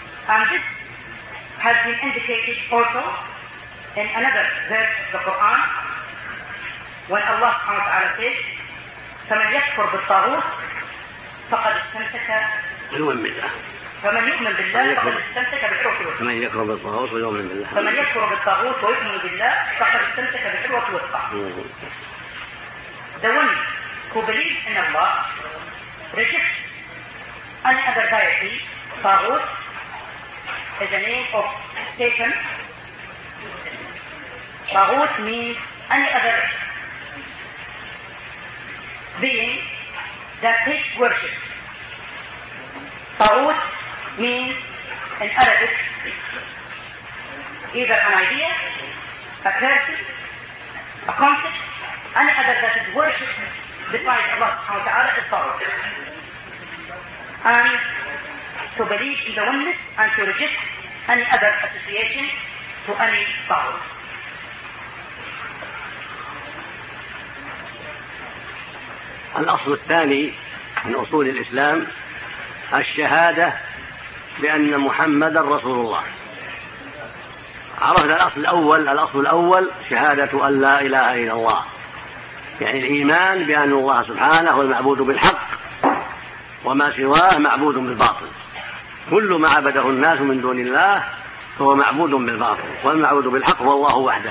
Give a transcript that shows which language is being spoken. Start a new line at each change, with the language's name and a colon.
English: And this has been indicated also in another verse of the Quran when Allah subhanahu wa ta'ala says
Arabic: فَمَنْ يَكْفُرْ بِالطَّاغُوتِ فَقَدْ اسْتَمْسَكَ يوم بالله. فمن يؤمن بالله فقد استمسك بالعروة الوثقى. فمن يكفر بالطاغوت ويؤمن بالله. فمن يكفر بالطاغوت ويؤمن بالله فقد استمسك بالعروة الوثقى.
English: The one who believes in Allah rejects any other deity. طاغوت is a name of Satan. طاغوت means any other being that takes worship. طاغوت means in Arabic either an idea, a person, a concept, any other that is worshipped besides Allah subhanahu wa ta'ala is طاغوت. And to believe in the oneness and to reject any other association to any طاغوت.
Arabic: الأصل الثاني من أصول الإسلام الشهادة بأن محمد رسول الله. عرفنا الأصل الأول، الأصل الأول شهادة أن لا إله إلا الله، يعني الإيمان بأن الله سبحانه هو المعبود بالحق وما سواه معبود بالباطل، كل ما عبده الناس من دون الله هو معبود بالباطل، والمعبود بالحق هو الله وحده.